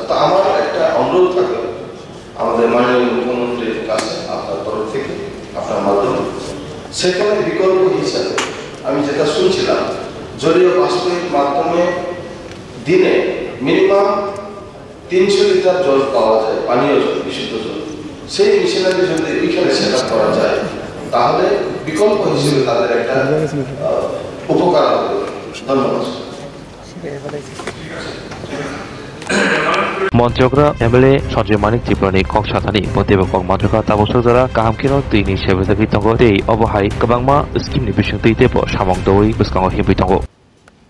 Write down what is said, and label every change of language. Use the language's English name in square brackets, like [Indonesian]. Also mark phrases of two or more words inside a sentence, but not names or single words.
[Bangla] তো আমার একটা অনুরোধ থাকবে আমাদের মাননীয় মুখ্যমন্ত্রীর কাছে আপনার তরফ থেকে, আপনার মাধ্যমে সেখানে বিকল্প হিসাবে আমি যেটা শুনছিলাম জলীয় বাষ্পের মাধ্যমে দিনে মিনিমাম 300 লিটার জল পাওয়া যায়, পানীয় জল, বিশুদ্ধ জল। সেই মেশিনারি যদি এখানে সেট আপ করা যায় তাহলে বিকল্প হিসেবে তাদের একটা উপকার হবে। ধন্যবাদ। [Bodo] मन्त्रिग्रा एमएलए सञ्जय मालिक त्रिपुरानि कक साथानि मन्त्रिबो कक मन्त्रिग्रा ताबसो जरा गाहामखिनो दैनि सेबजाकि दंगो दै अबहाय गोबांमा स्किमनि बिसंथि देबो सामं दवै बुसकांगो हिमबै दंगो।